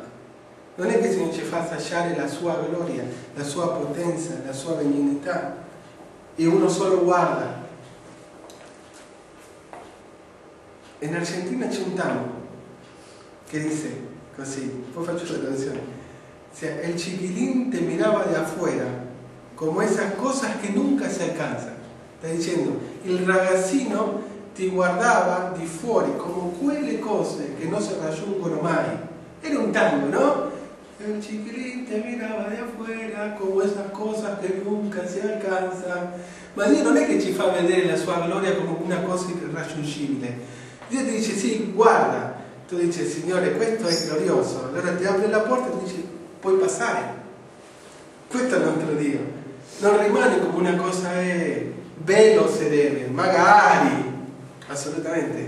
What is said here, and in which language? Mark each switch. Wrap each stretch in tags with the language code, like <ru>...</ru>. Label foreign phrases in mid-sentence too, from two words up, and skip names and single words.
<it>Non è che il Signore ci fa assaggiare la sua gloria, la sua potenza, la sua benignità e uno solo guarda. In Argentina c'è un tango che dice così, poi faccio la traduzione:</it> <es>el chiquilín te miraba de afuera como esas cosas que nunca se alcanzan.</es> <it>Sta dicendo, il ragazzino ti guardava di fuori come quelle cose che non si raggiungono mai. Era un tango, no?</it> <es>El chiquilín te miraba de afuera como esas cosas que nunca si alcanzan.</es> <it>Ma Dio non è che ci fa vedere la sua gloria come una cosa irraggiungibile. Dio ti dice, sì, guarda. Tu dici, Signore, questo è glorioso. Allora ti apre la porta e ti dice, puoi passare. Questo è il nostro Dio. Non rimane come una cosa bello se deve, magari, assolutamente.</it>